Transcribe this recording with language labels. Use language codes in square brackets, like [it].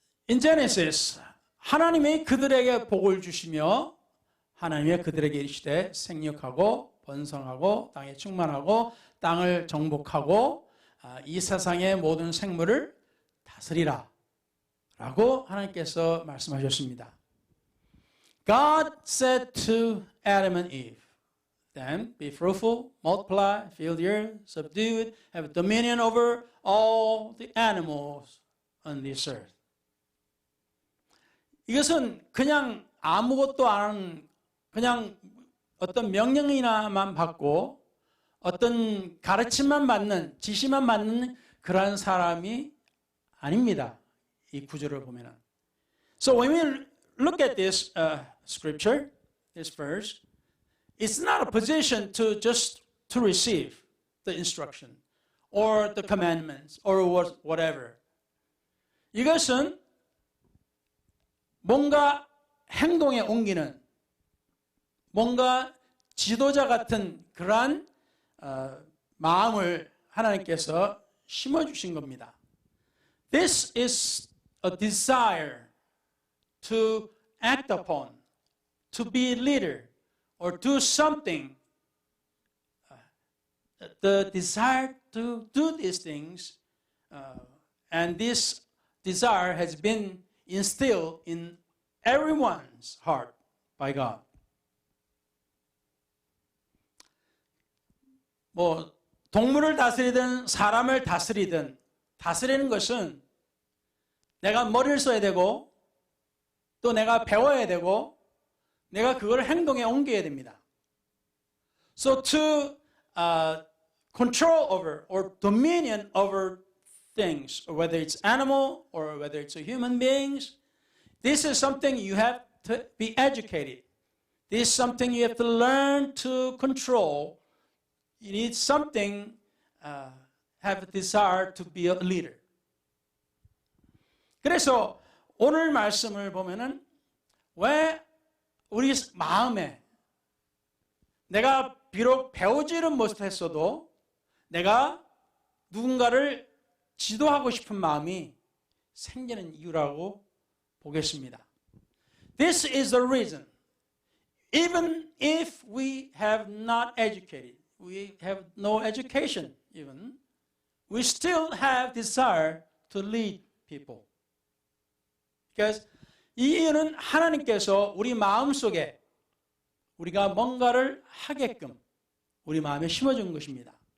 [ko] In Genesis, 하나님이 그들에게 복을 주시며 하나님이 그들에게 이르시되 생육하고 번성하고 땅에 충만하고 땅을 정복하고 이 세상의 모든 생물을 다스리라 라고 하나님께서 말씀하셨습니다. [en] God said to Adam and Eve, then be fruitful, multiply, fill the earth, subdue it, have dominion over all the animals on this earth. [ko] 이것은 그냥 아무것도 안 하는, 그냥 어떤 명령이나만 받고 어떤 가르침만 받는, 지시만 받는 그런 사람이 아닙니다. 이 구절을 보면은. [en] So when we look at this scripture, this verse, it's not a position to just to receive the instruction or the commandments or whatever. [ko] 이것은 뭔가 행동에 옮기는, 뭔가 지도자 같은 그러한 마음을 하나님께서 심어주신 겁니다. [en] This is a desire to act upon, to be a leader, or do something. The desire to do these things, and this desire has been instilled in everyone's heart by God. [ko] 뭐 동물을 다스리든 사람을 다스리든 다스리는 것은 내가 머리를 써야 되고 또 내가 배워야 되고 내가 그걸 행동에 옮겨야 됩니다. [en] So to control over or dominion over things, or whether it's animal or whether it's a human beings, this is something you have to be educated. This is something you have to learn to control. You need something, have a desire to be a leader. [ko] 그래서 오늘 말씀을 보면은 왜 우리 마음에 내가 비록 배우지는 못했어도 내가 누군가를 지도하고 싶은 마음이 생기는 이유라고 보겠습니다. [en] This is the reason. Even if we have not educated, we have no education even, we still have desire to lead people. [ko] Because 이 이유는 하나님께서 우리 마음속에 우리가 뭔가를 하게끔 우리 마음에 심어준 것입니다.